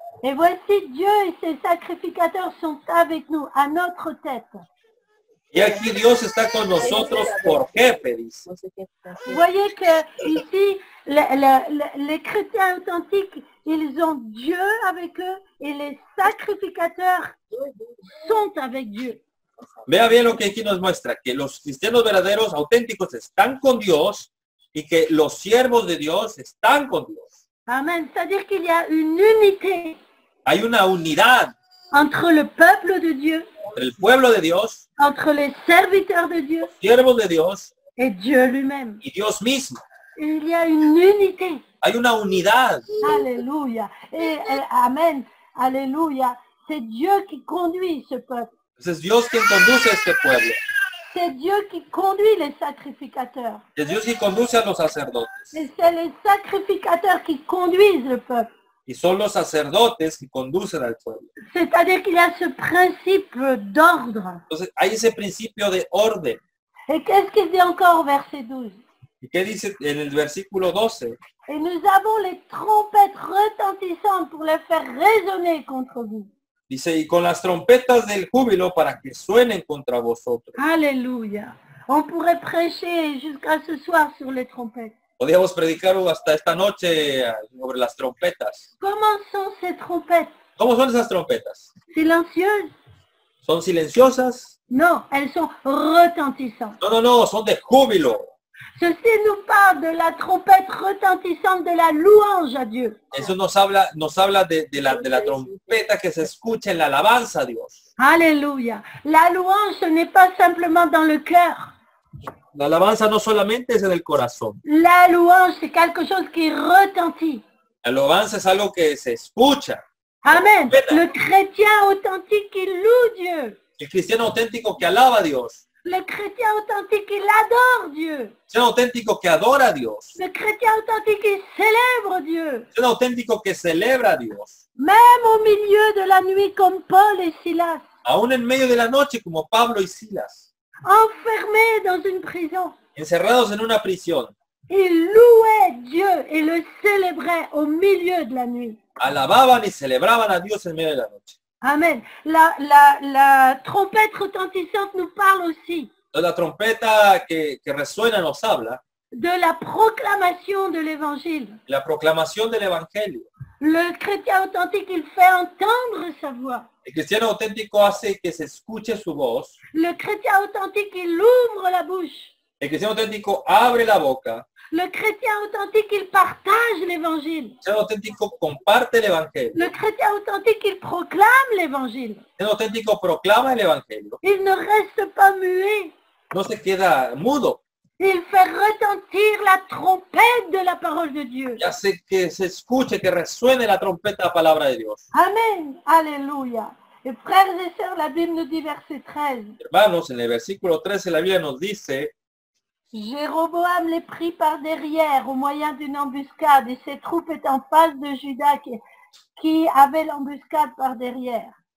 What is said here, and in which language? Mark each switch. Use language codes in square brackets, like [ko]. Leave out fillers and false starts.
[fr] Et voici Dieu et ses sacrificateurs sont avec nous, à notre tête. [es] Y aquí Dios está con nosotros por jefe, dice. [fr] Vous voyez que ici, les chrétiens authentiques, ils ont Dieu avec eux et les sacrificateurs sont avec Dieu. [es] Vea bien lo que aquí nos muestra, que los cristianos verdaderos, auténticos, están con Dios y que los siervos de Dios están con Dios. Amen. [fr] C'est-à-dire qu'il y a une unité [es] Hay una unidad [fr] entre le peuple de Dieu, [es] entre el pueblo de Dios, [fr] entre les serviteurs de Dieu [es] siervos de Dios [fr] et Dieu lui-même. [es] y Dios mismo. [fr] Il y a une unité. [es] Hay una unidad. Alléluia. Et Amen. Alléluia. [fr] C'est Dieu qui conduit ce peuple. [es] Es Dios quien conduce a este pueblo. [fr] C'est Dieu qui conduit les sacrificateurs. [es] Es Dios quien conduce a los sacerdotes. [fr] Et c'est les sacrificateurs qui conduisent le peuple. [es] Y son los sacerdotes que conducen al pueblo. [fr] C'est-à-dire qu'il y a ce principe d'ordre. [es] Entonces hay ese principio de orden. [fr] Et qu'est-ce qu'il dit encore au verset 12? [es] ¿Y qué dice en el versículo 12? [fr] Et nous avons les trompettes retentissantes pour les faire résonner contre vous. [es] Dice, y con las trompetas del júbilo para que suenen contra vosotros. Alléluia. [fr] On pourrait prêcher jusqu'à ce soir sur les trompettes. [es] Podríamos predicar hasta esta noche sobre las trompetas. [fr] Comment sont ces trompettes? [es] ¿Cómo son esas trompetas? [fr] Silencieuses? [es] ¿Son silenciosas? [fr] Non, elles sont retentissantes. [es] No, son de júbilo. [fr] Ceci nous parle de la trompette retentissante de la louange à Dieu. [es] Eso nos habla de la trompeta que se escucha en la alabanza a Dios. Alléluia. [fr] La louange, ce n'est pas simplement dans le cœur. [es] La alabanza no solamente es en el corazón. [fr] La louange, c'est quelque chose qui retentit. [es] La alabanza es algo que se escucha. [fr] Amen. Le chrétien authentique, il loue Dieu. [es] El cristiano auténtico que alaba a Dios. [fr] Le chrétien authentique, il adore Dieu. [es] El cristiano auténtico que adora a Dios. [fr] Le chrétien authentique, il célèbre Dieu. [es] El cristiano auténtico que celebra a Dios. [fr] Même au milieu de la nuit, comme Paul et Silas, [es] Aún en medio de la noche como Pablo y Silas. [fr] enfermés dans une prison. [es] Encerrados en una prisión. [fr] Ils louaient Dieu et le célébraient au milieu de la nuit. [es] Alababan y celebraban a Dios en medio de la noche. Amen. [fr] La trompette retentissante nous parle aussi [es] Entonces, la trompeta que resuena nos habla [fr] de la proclamation de l'évangile. [es] de la proclamación del evangelio. [fr] Le chrétien authentique, il fait entendre sa voix. [es] El cristiano auténtico hace que se escuche su voz. [fr] Le chrétien authentique, il ouvre la bouche. [es] El cristiano auténtico abre la boca. [fr] Le chrétien authentique, il partage l'évangile. [es] El cristiano auténtico comparte el evangelio. [fr] Le chrétien authentique, il proclame l'évangile. [es] El cristiano auténtico proclama el evangelio. [fr] Il ne reste pas muet. [es] No se queda mudo. [fr] Il fait retentir la trompette de la parole de Dieu. [es] Y hace que se escuche, que resuene la trompeta de la palabra de Dios. Amen. Alléluia. [fr] Et frères et sœurs, la Bible nous dit verset 13. [es] Hermanos, en el versículo 13 la Biblia nos dice, [fr] Jéroboam les prit par derrière au moyen d'une embuscade et ses troupes étaient en face de Juda qui avait l'embuscade par derrière.